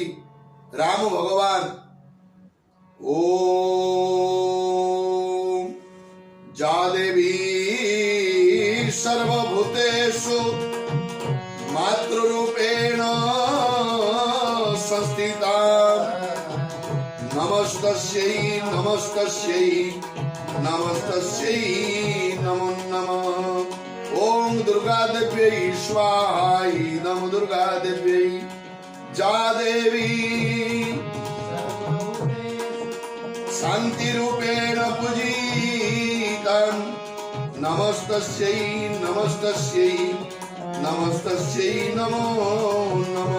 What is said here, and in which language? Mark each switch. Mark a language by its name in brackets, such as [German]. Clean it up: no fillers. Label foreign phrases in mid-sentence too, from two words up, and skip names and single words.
[Sanskrit] ରାମ ଭଗବାନ ଓମ୍ ଯା ଦେବୀ ସର୍ବଭୂତେଷୁ ମାତୃରୂପେଣ ସଂସ୍ଥିତା ନମସ୍ତସ୍यै ନମସ୍ତସ୍यै ନମସ୍ତସ୍यै ନମో ନମଃ। ओम दुर्गा देव्यै स्वाहाय नमो दुर्गा देव्यै जा देवी शांति रूपेण पूजितं नमस्तस्यै नमस्तस्यै नमस्तस्यै नमो नमः।